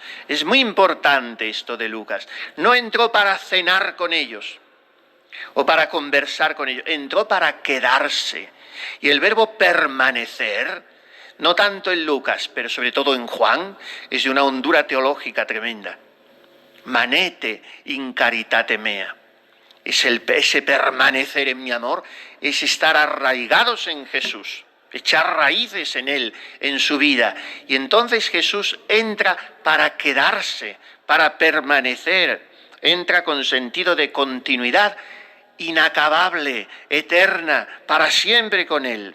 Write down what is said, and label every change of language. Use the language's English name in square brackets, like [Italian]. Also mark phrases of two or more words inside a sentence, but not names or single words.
[Spanish] Es muy importante esto de Lucas. No entró para cenar con ellos o para conversar con ellos. Entró para quedarse. Y el verbo permanecer, no tanto en Lucas, pero sobre todo en Juan, es de una hondura teológica tremenda. [Latin] Manete in caritate mea. [Spanish] Ese permanecer en mi amor, es estar arraigados en Jesús, echar raíces en Él, en su vida. Y entonces Jesús entra para quedarse, para permanecer, entra con sentido de continuidad inacabable, eterna, para siempre con Él.